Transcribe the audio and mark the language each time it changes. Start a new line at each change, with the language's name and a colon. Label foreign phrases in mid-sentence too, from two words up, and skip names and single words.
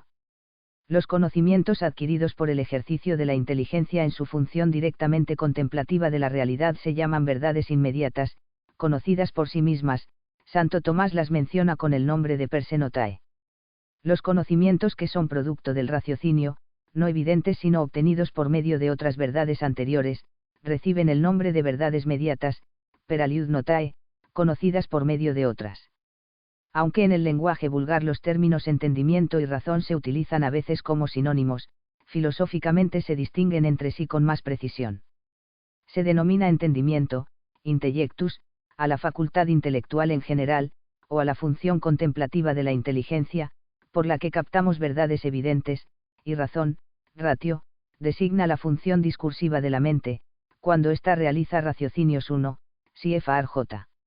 Spanish: Los conocimientos adquiridos por el ejercicio de la inteligencia en su función directamente contemplativa de la realidad se llaman verdades inmediatas, conocidas por sí mismas. Santo Tomás las menciona con el nombre de
Latin: per se notae.
Spanish: Los conocimientos que son producto del raciocinio, no evidentes sino obtenidos por medio de otras verdades anteriores, reciben el nombre de verdades mediatas,
Latin: per aliud notae,
Spanish: conocidas por medio de otras. Aunque en el lenguaje vulgar los términos entendimiento y razón se utilizan a veces como sinónimos, filosóficamente se distinguen entre sí con más precisión. Se denomina entendimiento, intellectus, a la facultad intelectual en general, o a la función contemplativa de la inteligencia, por la que captamos verdades evidentes, y razón, ratio, designa la función discursiva de la mente, cuando ésta realiza raciocinios 1, CFRJ.